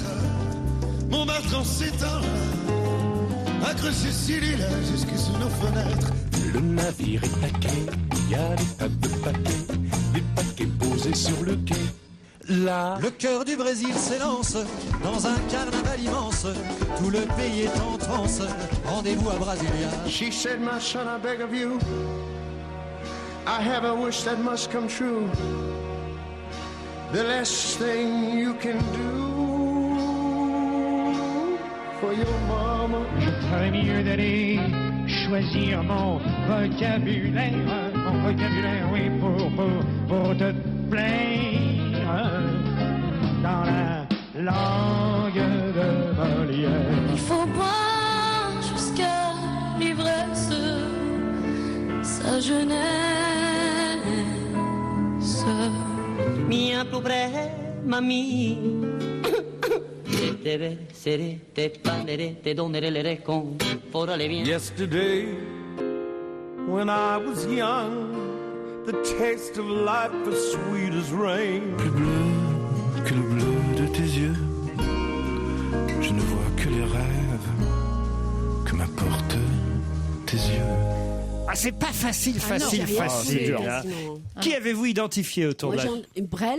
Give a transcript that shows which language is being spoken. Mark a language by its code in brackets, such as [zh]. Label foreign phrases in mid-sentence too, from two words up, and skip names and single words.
[fr] Montmartre en ces temps-là, accroché sur l'île jusque sous nos fenêtres. Le navire est paqué, il y a des tas de paquets, des paquets posés sur le quai. Là, le cœur du Brésil s'élance dans un carnaval immense. Tout le pays est en transe. Rendez-vous à Brasilia. [en] She said, my son, I beg of you, I have a wish that must come true. The last thing you can do for your mama. [fr] Je ferais mieux d'aller choisir mon vocabulaire, oui, pour te plaire dans la langue de Molière. Il faut boire jusqu'à l'ivresse sa jeunesse. Mia pobre mami, te besseré, te parleré, te donneré le réconfort, allez bien. [en] yesterday, when I was young, the taste of life was sweet as rain. [fr] Plus bleu que le bleu de tes yeux, je ne vois que les rêves que m'apportent tes yeux. Ah, c'est pas facile. Hein. Qui avez-vous identifié autour de la... Brel?